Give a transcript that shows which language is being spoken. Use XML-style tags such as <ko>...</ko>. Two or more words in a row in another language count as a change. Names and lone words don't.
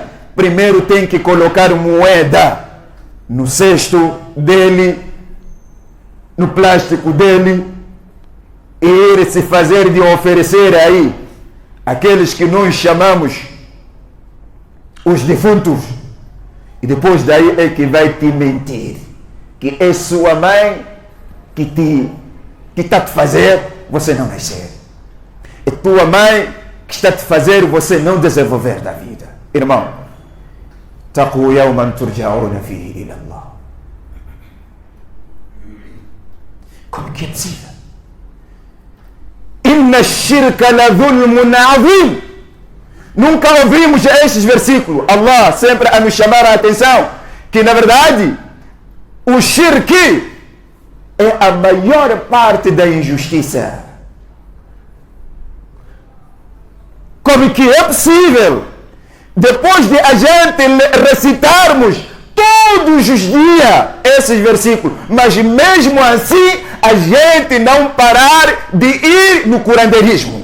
<pt>Primeiro tem que colocar moeda no cesto dele, no plástico dele, e ele se fazer de oferecer aí aqueles que nós chamamos os defuntos, e depois daí é que vai te mentir que é sua mãe que está a te fazer você não nascer, é tua mãe que está a te fazer você não desenvolver da vida. Irmão,</pt> <ar>اتقوا يوما ترجعون فيه إلى الله.</ar> <pt>Como que é possível?</pt> <ar>إن الشرك لظلم عظيم.</ar> <pt>Nunca ouvimos estes versículos. Allah sempre a nos chamar a atenção que, na verdade, o shirk é a maior parte da injustiça. Como que é possível, depois de a gente recitarmos todos os dias esses versículos, mas mesmo assim a gente não parar de ir no curandeirismo?</pt>